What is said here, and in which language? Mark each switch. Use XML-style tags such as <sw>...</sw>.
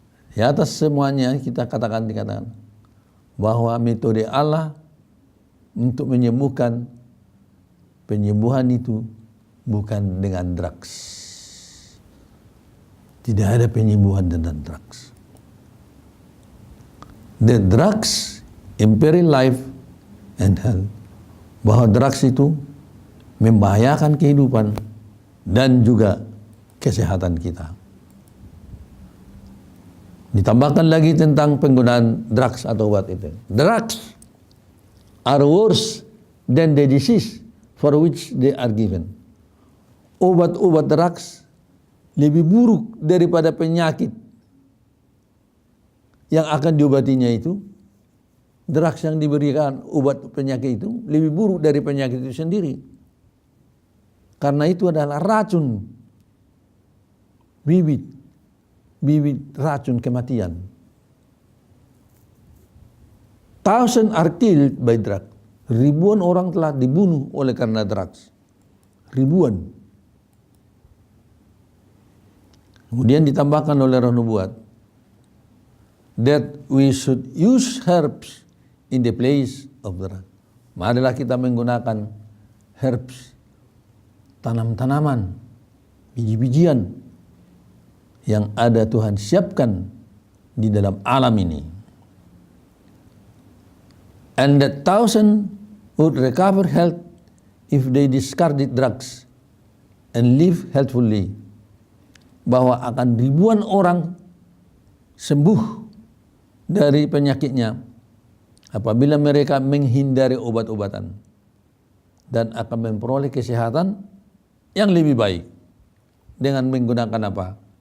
<id>Di atas semuanya kita dikatakan bahwa metode Allah untuk menyembuhkan, penyembuhan itu bukan dengan drugs. Tidak ada penyembuhan dengan drugs.</id> <en>The drugs imperil life and health.</en> <id>Bahwa drugs itu membahayakan kehidupan dan juga kesehatan kita. Ditambahkan lagi tentang penggunaan drugs atau obat itu.</id> <en>Drugs are worse than the disease for which they are given.</en> <id>Obat-obat drugs lebih buruk daripada penyakit yang akan diobatinya itu. Drugs yang diberikan obat penyakit itu lebih buruk dari penyakit itu sendiri. Karena itu adalah racun, bibit racun kematian.</id> <en>Thousands are killed by drugs.</en> <id>Ribuan orang telah dibunuh oleh karena drugs. Ribuan. Kemudian ditambahkan oleh roh nubuat</id> <en>that we should use herbs in the place of the drug.</en> <id>Marilah kita menggunakan herbs, tanam-tanaman, biji-bijian yang ada Tuhan siapkan di dalam alam ini.</id> <en>And that thousand would recover health if they discarded drugs and live healthfully.</en> <id>Bahwa akan ribuan orang sembuh dari penyakitnya apabila mereka menghindari obat-obatan dan akan memperoleh kesehatan yang lebih baik dengan menggunakan apa?</id>